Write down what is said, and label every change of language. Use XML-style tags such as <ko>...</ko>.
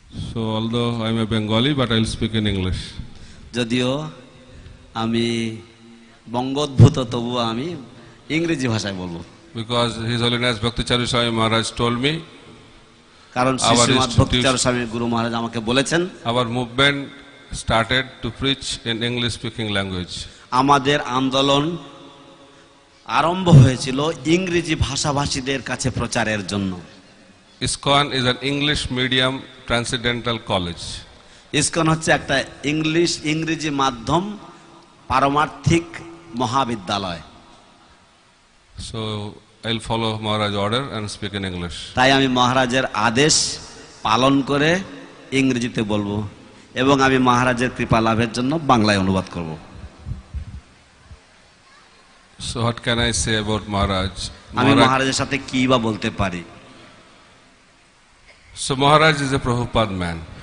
<en>So although I am a Bengali, but I will speak in English.</en> <bn>যদিও আমি বঙ্গোদ্ভূত তবুও আমি ইংরেজি ভাষায় বলবো।</bn> <en>Because His Holiness Bhakti Charu Swami Maharaj told me,</en> <bn>কারণ শ্রীমৎ ভক্তি চারু স্বামী গুরু মহারাজ আমাকে বলেছেন</bn> <en>our movement started to preach in English speaking language.</en> <bn>আমাদের আন্দোলন আরম্ভ হয়েছিল ইংরেজি ভাষাভাষীদের কাছে প্রচারের জন্য।</bn> <en>ISKCON is an English medium transcendental college.</en> <bn>ISKCON হচ্ছে একটা ইংরেজি মাধ্যম পারমার্থিক মহাবিদ্যালয়।</bn> <en>So I'll follow Maharaj order and speak in English.</en> <bn>তাই আমি মহারাজের আদেশ পালন করে ইংরেজিতে বলবো এবং আমি মহারাজের কৃপা লাভের জন্য বাংলায় অনুবাদ করব।</bn> <en>So what can I say about Maharaj?</en> <bn>আমি মহারাজের সাথে কি বা বলতে পারি?</bn> <en>So Maharaj is a Prabhupada man.</en>